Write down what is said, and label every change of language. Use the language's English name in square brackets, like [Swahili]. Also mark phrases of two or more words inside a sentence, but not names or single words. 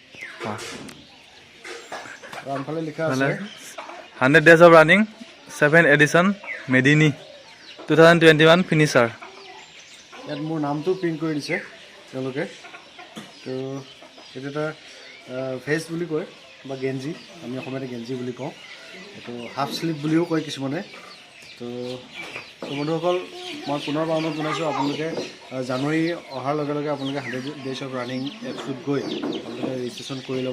[Assamese] ৰামফালে লিখা আছে [English] 100 days of running, 7th edition, Medini, 2021 finisher. [Assamese] ইয়াত মোৰ নামটো প্ৰিণ্ট কৰি দিছে তেওঁলোকে। তো এইটো এটা ভেষ্ট বুলি কয় বা গেঞ্জি, আমি অসমীয়াতে গেঞ্জি বুলি কওঁ। এইটো হাফ স্লিপ বুলিও কয় কিছুমানে। তো বন্ধুসকল, মই পুনৰবাৰ অনুৰোধ জনাইছোঁ, আপোনালোকে জানুৱাৰী অহাৰ লগে লগে আপোনালোকে 100 days অফ ৰানিং এপছটোত গৈ আপোনালোকে ৰেজিষ্ট্ৰেশ্যন কৰি ল'ব।